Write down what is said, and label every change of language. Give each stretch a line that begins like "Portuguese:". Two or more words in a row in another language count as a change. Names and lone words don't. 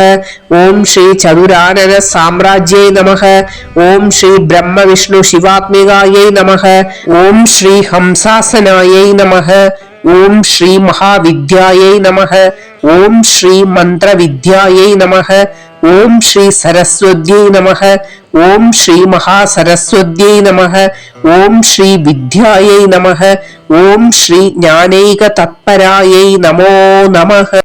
Sanskrit: ഓം ശ്രീ ചതുരാനന സാമ്രാജ്യൈ നമഃ. ഓം ശ്രീ ബ്രഹ്മവിഷ്ണു ശിവാത്മികായൈ നമഃ. ഓം ശ്രീ ഹംസാസനായൈ നമഃ. ഓം ശ്രീ മഹാവിദ്യായൈ നമഃ. ഓം ശ്രീ മന്ത്രവിദ്യായൈ നമഃ. ஓம் ஸ்ரீ சரஸ்வத்யை நமக. ஓம் ஸ்ரீ மகாசரஸ்வத்யை நமக. ஓம் ஸ்ரீ வித்யாயை நமக. ஓம் ஸ்ரீ ஞானைக தத்பராயை நமோ நமக.